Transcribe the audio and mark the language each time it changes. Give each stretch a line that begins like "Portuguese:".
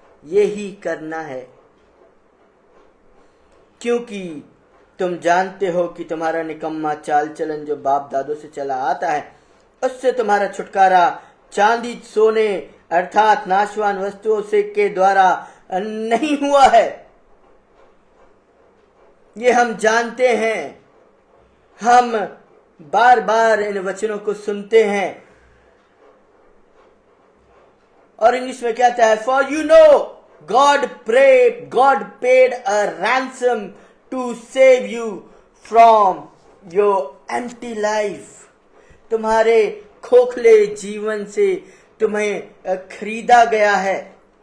Hindi: ये ही करना है, क्योंकि तुम जानते हो कि तुम्हारा निकम्मा चाल चलन जो बाप दादों से चला आता है, उससे तुम्हारा छुटकारा चांदी सोने अर्थात नाशवान वस्तुओं से के द्वारा नहीं हुआ है। ये हम जानते हैं। हम बार बार इन वचनों को सुनते हैं। और इंग्लिश में कहता है,
English: For you know God paid a ransom to save you from your empty life.
Hindi: तुम्हारे खोखले जीवन से तुम्हें खरीदा गया है।